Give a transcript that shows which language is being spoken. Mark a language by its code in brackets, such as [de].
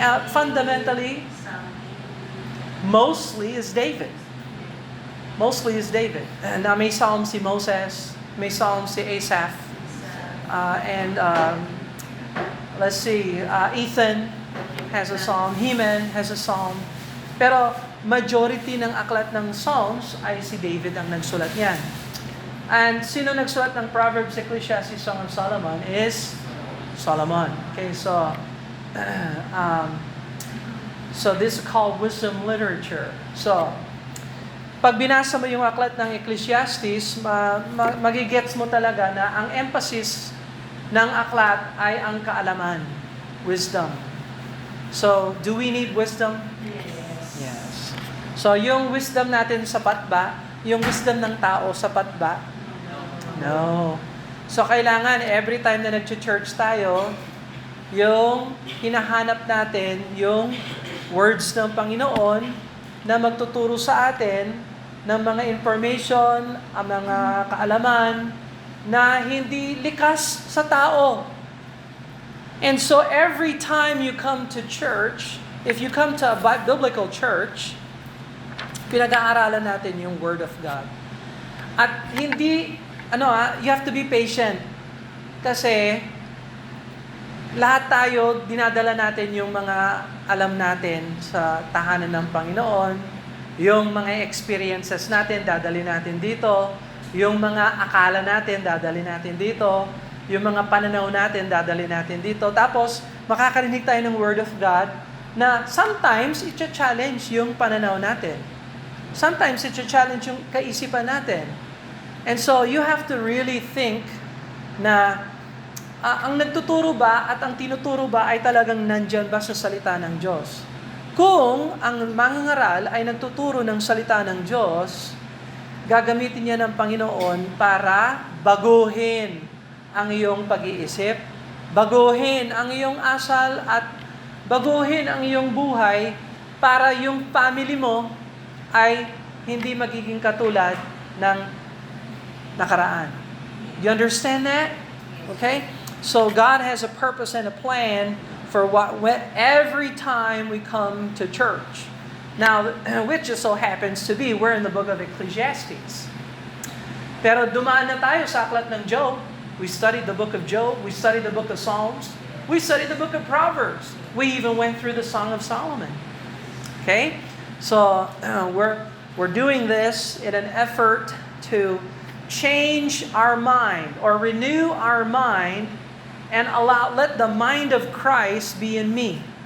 [en] Fundamentally, mostly is David. Mostly is David. Now, [tl] may Psalm si Moses, may Psalm si Asaph, [en] and let's see, Ethan has a psalm, Heman has a psalm. [tl] Pero majority ng aklat ng Psalms ay si David ang nagsulat niyan. And sino nagsulat ng Proverbs, Ecclesiastes, Song of Solomon is Solomon. [en] Okay, so this is called wisdom literature. [tl] So, pag binasa mo yung aklat ng Ecclesiastes, magigets mo talaga na ang emphasis ng aklat ay ang kaalaman, wisdom. [en] So, do we need wisdom? Yes. [tl] So, yung wisdom natin sapat ba? Yung wisdom ng tao sapat ba? No. So kailangan every time na nag-church tayo, yung hinahanap natin yung words ng Panginoon na magtuturo sa atin ng mga information, ang mga kaalaman na hindi likas sa tao. [en] And so every time you come to church, if you come to a biblical church, [tl] pinag-aaralan natin yung Word of God. At hindi, [en] you have to be patient. [tl] Kasi lahat tayo, dinadala natin yung mga alam natin sa tahanan ng Panginoon, yung mga experiences natin, dadali natin dito, yung mga akala natin, dadali natin dito, yung mga pananaw natin, dadali natin dito. Tapos, makakarinig tayo ng Word of God na sometimes, i-challenge yung pananaw natin. Sometimes, i-challenge yung kaisipan natin. And so, [en] you have to really think [tl] na ang nagtuturo ba at ang tinuturo ba ay talagang nandyan ba sa salita ng Diyos? Kung ang mangangaral ay nagtuturo ng salita ng Diyos, gagamitin niya ng Panginoon para baguhin ang iyong pag-iisip, baguhin ang iyong asal at baguhin ang iyong buhay para yung family mo ay hindi magiging katulad ng nakaraan. [en] You understand that? Okay? So God has a purpose and a plan for every time we come to church. Now, which just so happens to be, we're in the book of Ecclesiastes. [tl] Pero dumaan na tayo sa aklat ng Job. [en] We studied the book of Job. We studied the book of Psalms. We studied the book of Proverbs. We even went through the Song of Solomon. Okay? So, we're doing this in an effort to change our mind or renew our mind and let the mind of Christ be in me.